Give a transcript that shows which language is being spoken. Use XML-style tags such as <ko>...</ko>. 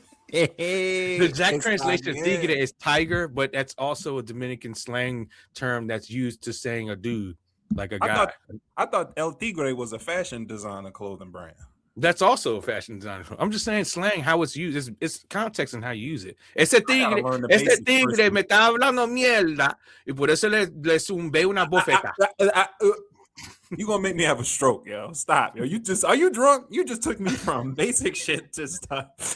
<en>The exact translation of tigre is tiger, but that's also a Dominican slang term that's used to saying a dude, like a guy. I thought El Tigre was a fashion designer clothing brand. That's also a fashion designer. I'm just saying slang, how it's used. It's context and how you use it.</en> <es>Ese tigre me está hablando mierda y por eso le zumbé una bofeta.</es> <en>You gonna make me have a stroke, yo. Stop, yo. Are you drunk? You just took me from basic shit to stuff.</en>